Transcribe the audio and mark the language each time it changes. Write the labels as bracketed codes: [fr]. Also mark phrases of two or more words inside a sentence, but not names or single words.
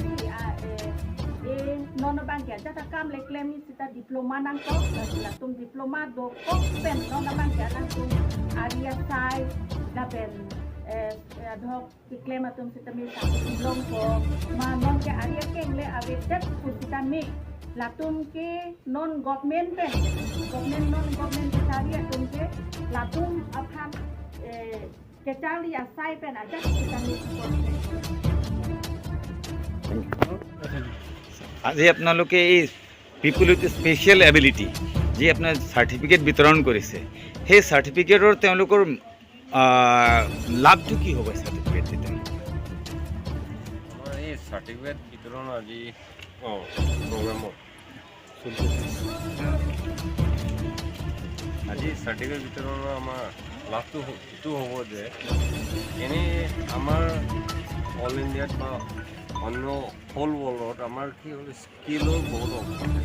[mjw] si nona bangke jata kam leklem ni sita diploma nang ko la tum diploma do ko pen nona bangke langsung aria sai lapen adhok diklaim atum sitami long ko manon ke area kengle awedat pusitami latum ke [en] non government [mjw] pen government [en] non government [mjw] cari atum ke latum aphan kecali asai pen aja sitami [as] আজি আপোনালোকে এই [en] people with special ability [as] যি আপোনাৰ চাৰ্টিফিকেট বিতৰণ কৰিছে সেই চাৰ্টিফিকেটৰ তেওঁলোকৰ লাভটো কি হ'ব চাৰ্টিফিকেট এই চাৰ্টিফিকেট বিতৰণ আজি প্ৰগ্ৰামত আজি চাৰ্টিফিকেট বিতৰণৰ আমাৰ লাভটো এইটো হ'ব যে এনেই আমাৰ অল ইণ্ডিয়াত বা অন্য [en] whole world [as] আমাৰ কি হ'ল স্কিলৰ বহুত অভাৱ থাকে